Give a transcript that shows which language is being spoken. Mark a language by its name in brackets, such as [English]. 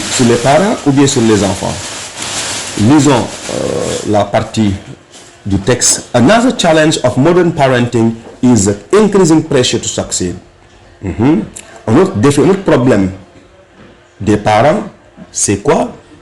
[French] Sur les parents ou bien sur les enfants? Lisons la partie du texte. [English] Another challenge of modern parenting is increasing pressure to succeed. [French] Un autre défi, un autre problème des parents, c'est quoi?